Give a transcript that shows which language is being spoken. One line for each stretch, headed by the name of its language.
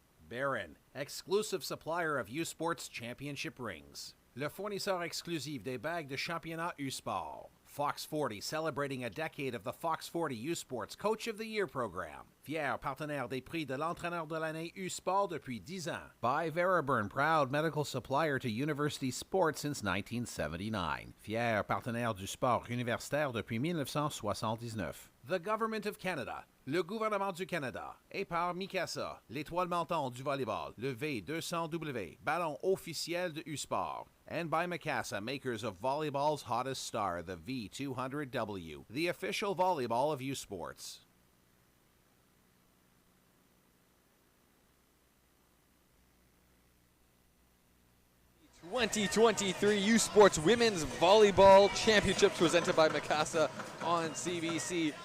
English: Baron, exclusive supplier of U-Sports championship rings.
French: Le fournisseur exclusif des bagues de championnat U-Sport.
English: Fox 40 celebrating a decade of the Fox 40 U-Sports Coach of the Year program.
French: Fier partenaire des prix de l'entraîneur de l'année U-Sport depuis 10 ans.
English: By Veraburn, proud medical supplier to university sports since 1979.
French: Fier partenaire du sport universitaire depuis 1979.
English: The Government of Canada.
French: Le gouvernement du Canada. Et par Mikasa, l'étoile montante du volleyball, le V200W, ballon officiel de U-Sport.
English: And by Mikasa, makers of volleyball's hottest star, the V200W, the official volleyball of U-Sports. The 2023 U-Sports Women's Volleyball Championships presented by Mikasa on CBC.